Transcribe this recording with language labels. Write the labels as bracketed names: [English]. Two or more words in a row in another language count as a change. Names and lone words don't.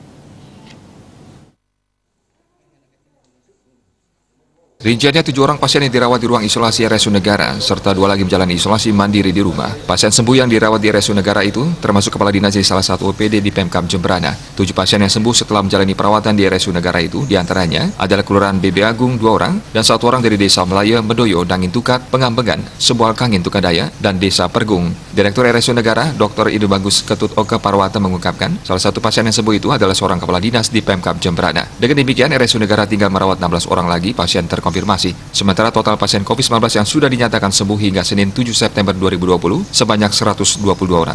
[Indonesian] Rinciannya 7 orang pasien yang dirawat di ruang isolasi RSUD Negara, serta 2 lagi menjalani isolasi mandiri di rumah. Pasien sembuh yang dirawat di RSUD Negara itu termasuk kepala dinas di salah satu OPD di Pemkab Jemberana. 7 pasien yang sembuh setelah menjalani perawatan di RSUD Negara itu diantaranya adalah Kelurahan BB Agung 2 orang dan 1 orang dari Desa Melaya, Medoyo, Dangin Tukat, Pengambengan, Sebual Kangin Tukadaya, dan Desa Pergung. Direktur RSUD Negara, Dr. Idu Bagus Ketut Oka Parwata mengungkapkan, salah satu pasien yang sembuh itu adalah seorang kepala dinas di Pemkab Jemberana. Dengan demikian, RSUD Negara tinggal merawat 16 orang lagi pasien terkonfirmasi. Sementara total pasien COVID-19 yang sudah dinyatakan sembuh hingga Senin 7 September 2020 sebanyak 122 orang.